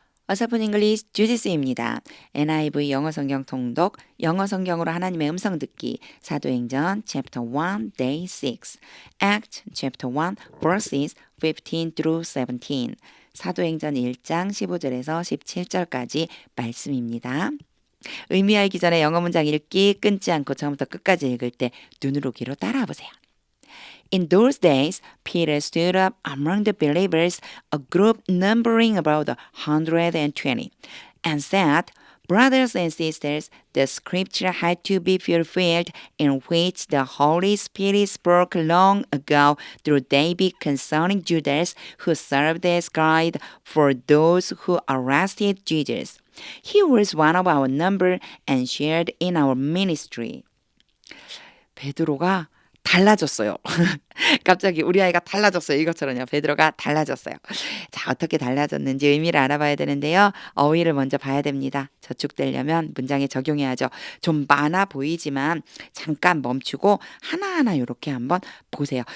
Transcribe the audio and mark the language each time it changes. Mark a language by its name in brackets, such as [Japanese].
[Korean] 어서픈 잉글리시 주지스입니다. NIV 영어 성경 통독, 영어 성경으로 하나님의 음성 듣기, 사도행전 [English] chapter 1 day 6, Act chapter 1 verses 15 through 17, [Korean] 사도행전 1장 15절에서 17절까지 말씀입니다. 의미 알기 전에 영어 문장 읽기 끊지 않고 처음부터 끝까지 읽을 때 눈으로 귀로 따라와 보세요. [English] In those days, Peter stood up among the believers, a group numbering about 120, and said, Brothers and sisters, the scripture had to be fulfilled in which the Holy Spirit spoke long ago through David concerning Judas, who served as guide for those who arrested Jesus. He was one of our number and shared in our ministry. [Korean] 베드로가 달라졌어요. 갑자기 우리 아이가 달라졌어요. 이것처럼요. 베드로가 달라졌어요. 자, 어떻게 달라졌는지 의미를 알아봐야 되는데요. 어휘를 먼저 봐야 됩니다. 저축되려면 문장에 적용해야죠. 좀 많아 보이지만 잠깐 멈추고 하나하나 이렇게 한번 보세요.